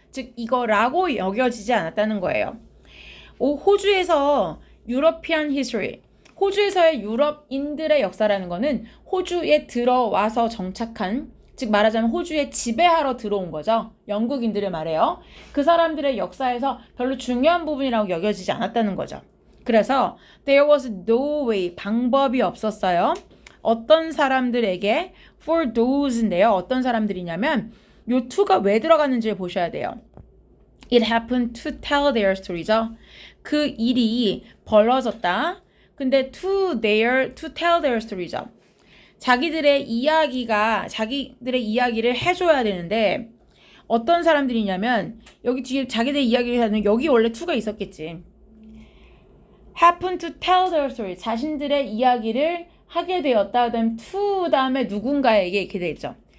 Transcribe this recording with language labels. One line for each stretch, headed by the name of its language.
Korean: 즉 이거라고 여겨지지 않았다는 거예요. 호주에서 European history, 호주에서의 유럽인들의 역사라는 거는 호주에 들어와서 정착한, 즉 말하자면 호주에 지배하러 들어온 거죠. 영국인들을 말해요. 그 사람들의 역사에서 별로 중요한 부분이라고 여겨지지 않았다는 거죠.
English: 그래서 there was no way,
Korean: 방법이 없었어요. 어떤 사람들에게
English: for those
Korean: 인데요. 어떤 사람들이냐면 요 to가 왜 들어갔는지를 보셔야 돼요.
English: It happened to tell their story죠.
Korean: 그 일이 벌어졌다. 근데
English: to tell their story
Korean: 죠. 자기들의 이야기를 해줘야 되는데 어떤 사람들이냐면 여기 뒤에 자기들의 이야기를 하는 여기 원래 to가 있었겠지.
English: happen to tell their story,
Korean: 자신들의 이야기를 하게 되었다. 그다음 to 다음에 누군가에게 이렇게 돼 있죠.